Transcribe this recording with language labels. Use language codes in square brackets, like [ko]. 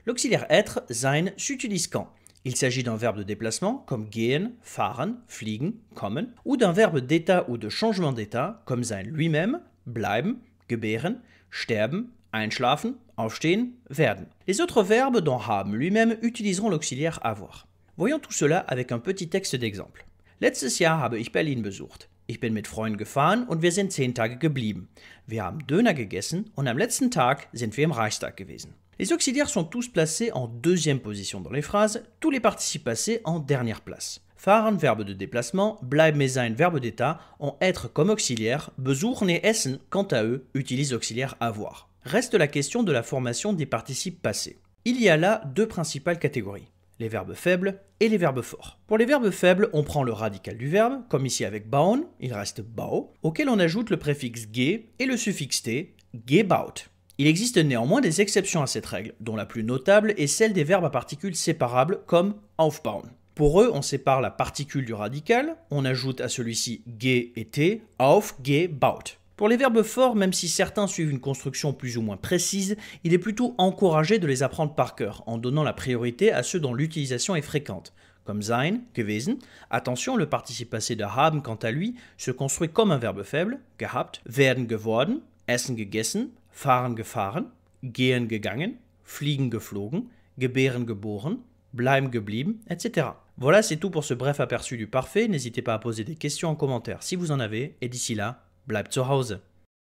[fr] L'auxiliaire être, sein, s'utilise quand il s'agit d'un verbe de déplacement comme gehen, fahren, fliegen, kommen, ou d'un verbe d'état ou de changement d'état comme sein lui-même, bleiben, gebären, sterben, einschlafen, aufstehen, werden. Les autres verbes, dont haben lui-même, utiliseront l'auxiliaire avoir. Voyons tout cela avec un petit texte d'exemple. [de] Letztes Jahr habe ich Berlin besucht. Ich bin mit Freunden gefahren und wir sind 10 Tage geblieben. Wir haben Döner gegessen und am letzten Tag sind wir im Reichstag gewesen. [fr] Les auxiliaires sont tous placés en deuxième position dans les phrases, tous les participes passés en dernière place. Fahren, verbe de déplacement, bleiben et sein, verbe d'état, ont être comme auxiliaire, besuchen et essen, quant à eux, utilisent auxiliaire avoir. Reste la question de la formation des participes passés. Il y a là deux principales catégories, les verbes faibles et les verbes forts. Pour les verbes faibles, on prend le radical du verbe, comme ici avec bauen, il reste bau, auquel on ajoute le préfixe ge et le suffixe t, gebaut. Il existe néanmoins des exceptions à cette règle, dont la plus notable est celle des verbes à particules séparables comme aufbauen. Pour eux, on sépare la particule du radical, on ajoute à celui-ci ge et t, aufgebaut. Pour les verbes forts, même si certains suivent une construction plus ou moins précise, il est plutôt encouragé de les apprendre par cœur, en donnant la priorité à ceux dont l'utilisation est fréquente, comme sein, gewesen. Attention, le participe passé de haben, quant à lui, se construit comme un verbe faible, gehabt, werden geworden, essen gegessen, fahren gefahren, gehen gegangen, fliegen geflogen, gebären geboren, bleiben geblieben, etc. Voilà, c'est tout pour ce bref aperçu du parfait. N'hésitez pas à poser des questions en commentaire si vous en avez, et d'ici là, [de] bleibt zu Hause.